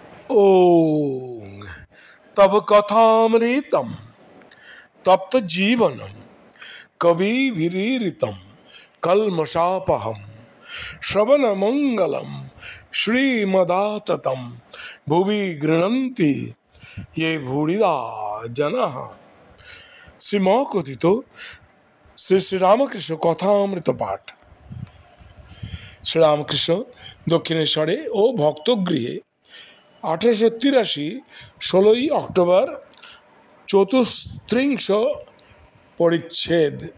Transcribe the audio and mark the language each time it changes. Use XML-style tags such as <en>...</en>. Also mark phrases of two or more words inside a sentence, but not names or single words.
<sa>ओं तव कथामृतम तप्त जीवनम कविभिरीरितम कल्मषापहम श्रवण मंगलम श्रीमदाततम भुवि गृह्णन्ति ये भूरिदा जनाः।</sa> <bn>শ্রীমকথিত শ্রী শ্রীরামকৃষ্ণ কথামৃত পাঠ। শ্রীরামকৃষ্ণ দক্ষিণেশ্বরে ও ভক্তগৃহে 1883 16ই অক্টোবর চতুস্ত্রিংশ পরিচ্ছেদ।</bn>